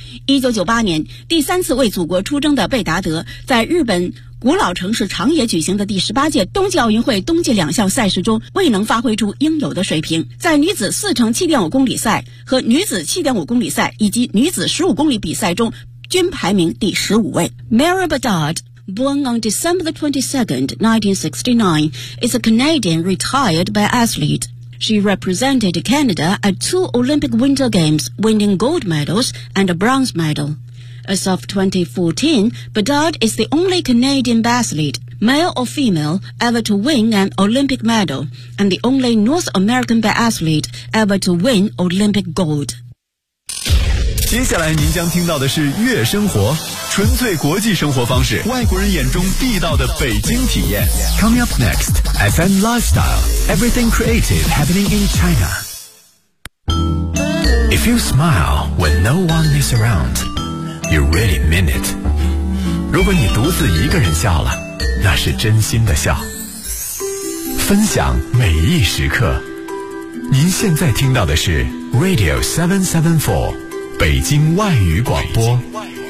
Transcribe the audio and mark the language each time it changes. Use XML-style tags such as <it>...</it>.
<zh>1998年第三次为祖国出征的贝达德，在日本古老城市长野举行的第18届冬季奥运会冬季两项赛事中未能发挥出应有的水平，在女子4乘 7.5 公里赛和女子 7.5 公里赛以及女子15公里比赛中均排名第15位。</zh> <en>Mary Bedard, born on December 22, 1969, is a Canadian retired biathlete. She represented Canada at 2 Olympic Winter Games, winning gold medals and a bronze medal. As of 2014, Bedard is the only Canadian biathlete, male or female, ever to win an Olympic medal, and the only North American biathlete ever to win Olympic gold.</en> <zh>接下来您将听到的是悦生活，纯粹国际生活方式，外国人眼中地道的北京体验。</zh> <en>Coming up next, FM Lifestyle, everything creative happening in China. If you smile when no one is around, you really mean it.</en> <zh>如果你独自一个人笑了，那是真心的笑。分享每一时刻，您现在听到的是 Radio 774北京外语广播。</zh>